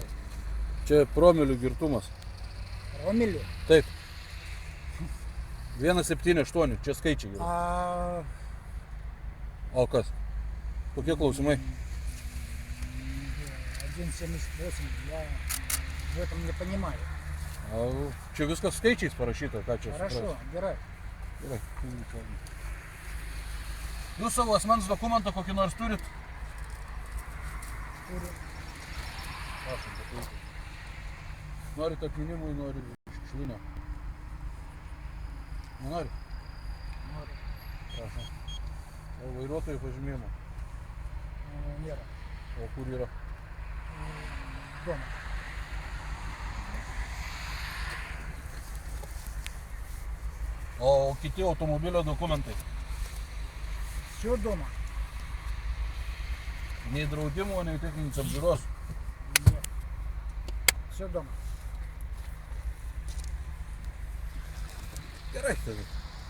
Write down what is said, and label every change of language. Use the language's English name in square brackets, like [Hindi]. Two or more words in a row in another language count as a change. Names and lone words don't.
[Lithuanian] Čia promilių girtumas. [Russian] Ромелю? [Lithuanian] Taip. 1,78, čia skaičiai yra. O kas? Kokie klausimai? 1,78, [Russian] я в этом не понимаю. [Lithuanian] Čia viskas skaičiais parašyta, ką čia [Russian] Хорошо, [Lithuanian] suprast. Gerai. Gerai. Jūs savo asmens dokumentą kokį nors turit? Turiu. Prašom, pateikti. Norit atminimui, norit šiukšlinio? Nenori? Noriu. Prašom. O vairuotojų pažymėjimo? Nėra. O kur yra? [Russian] Дома. [Lithuanian] O kiti automobilio dokumentai? [Russian] Все дома? [Lithuanian] Nei draudimo, nei techninės apžiūros. [Russian] Нет. Все дома. [Lithuanian] Gerai, tada.